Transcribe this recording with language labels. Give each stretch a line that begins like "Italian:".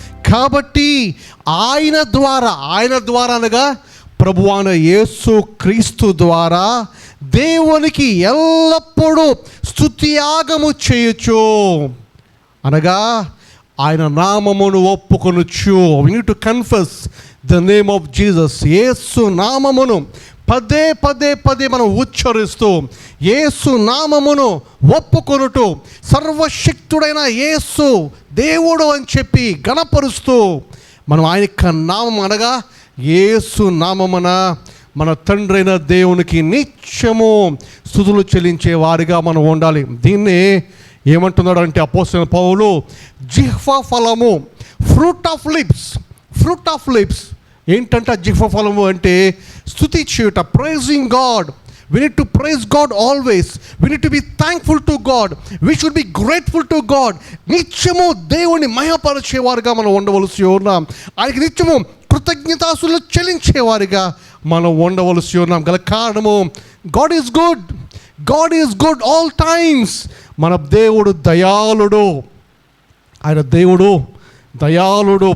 Telugu: కాబట్టి ఆయన ద్వారా అనగా ప్రభువైన యేసు క్రీస్తు ద్వారా దేవునికి ఎల్లప్పుడూ స్తుతి యాగము చేయొచ్చు, అనగా ఆయన నామమును ఒప్పుకొనుచు.
English: We need to confess the name of Jesus.
Telugu: యేసు నామమును పదే పదే పదే మనం ఉచ్చరిస్తూ యేసు నామమును ఒప్పుకొనుటూ సర్వశక్తుడైన యేసు దేవుడు అని చెప్పి గణపరుస్తూ మనం ఆయన యొక్క నామం అనగా యేసు నామమున మన తండ్రి అయిన దేవునికి నిత్యము స్తుతులు చెల్లించే వారిగా మనం ఉండాలి. దీన్నే ఏమంటున్నాడు అంటే అపోస్తలుడైన పౌలు జిహ్వ ఫలము,
English: Fruit of lips.
Telugu: ఏంటంటే జిహ్వ ఫలము అంటే స్తుతి చేయుట,
English: Praising God. We need to praise God always. We need to be thankful to God. We should be grateful to God.
Telugu: నిత్యము దేవుని మహిమపరిచేవారుగా మనం ఉండవలసి ఉన్నాం. ఆయనకి నిత్యము కృతజ్ఞతాస్తుతులు చెల్లించేవారిగా మనం ఉండవలసి ఉన్నాం. గల కారణము
English: God is good all times.
Telugu: మన దేవుడు దయాళుడు. ఆయన దేవుడు దయాళుడు.